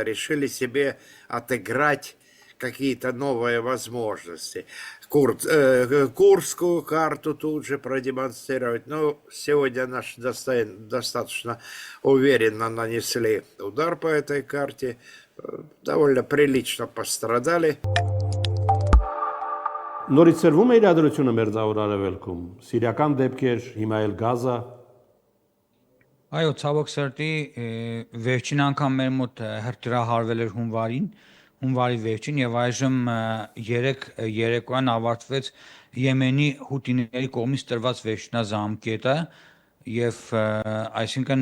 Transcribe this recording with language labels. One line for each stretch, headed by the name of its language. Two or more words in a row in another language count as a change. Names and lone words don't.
Russian: Решили себе отыграть какие-то новые возможности. Курскую карту тут же продемонстрировать. Ну, сегодня наши достаточно уверенно нанесли удар по этой карте. Довольно прилично пострадали.
Armenian: Նորից ծրվում է իրադրությունը մեր ծավալ արևելքում, սիրիական դեպքեր, հիմա էլ Գազա։ Այո, ցավոք սրտի վերջին անգամ մեր մոտ հրթիռահարվել էր հունվարի վերջին եւ այժմ 3 երեկոյան ավարտվեց Եմենի հութիների կողմից տրված վերջնազամկետը եւ այսինքն